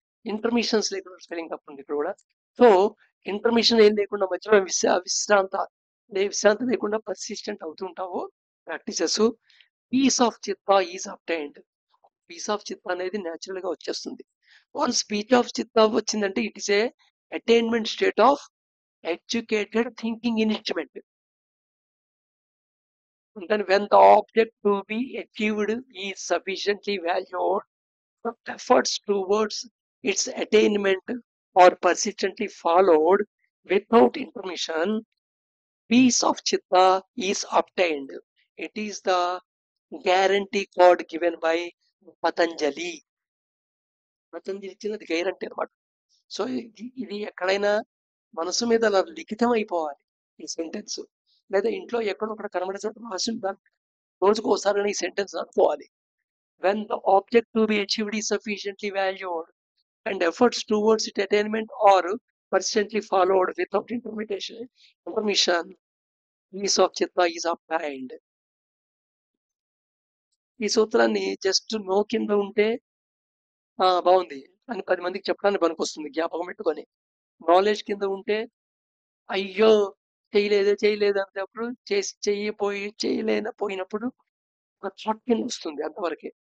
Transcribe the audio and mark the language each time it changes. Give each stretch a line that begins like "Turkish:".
Telugu: ఇంటర్మిషన్స్ లేకుండా స్పెల్లింగ్ తప్పు ఉంది ఇక్కడ కూడా. సో ఇంటర్మిషన్ ఏం లేకుండా మధ్యలో విశ్రాంతి లేకుండా పర్సిస్టెంట్ అవుతుంటావు ప్రాక్టీసెస్,
English: Peace of chitta is obtained.
Telugu: పీస్ ఆఫ్ చిత్తా అనేది న్యాచురల్ గా వచ్చేస్తుంది. వన్స్ పీస్ ఆఫ్ చిత్తా వచ్చిందంటే
English: It is a attainment state of educated thinking instrument. And when the object to be achieved is sufficiently valued, efforts towards its attainment are persistently followed without intermission, peace of chitta is obtained. It is the guarantee code given by Patanjali.
Telugu: Patanjali ఇచ్చినది guarantee అనమాట. So ఇది ఎక్కడైనా మనసు మీద అలా లిఖితం అయిపోవాలి ఈ sentence, లేదా ఇంట్లో ఎక్కడో ఒకటి కనబడే చోట రాసి ఉండాలి. రోజుకు ఒకసారి ఈ సెంటెన్స్ అనుకోవాలి.
English: When the object to be achieved is sufficiently valued and efforts towards its attainment are persistently followed without intermission, peace of chitta is obtained.
Telugu: ఈ సూత్రాన్ని జస్ట్ నో కింద ఉంటే బాగుంది అని 10 మందికి చెప్పడానికి పనికొస్తుంది జ్ఞాపకం పెట్టుకొని. నాలెడ్జ్ కింద ఉంటే అయ్యో చేయలేదు అన్నప్పుడు చేయలేకపోయినప్పుడు ఒక థాట్ కింద వస్తుంది అంతవరకే.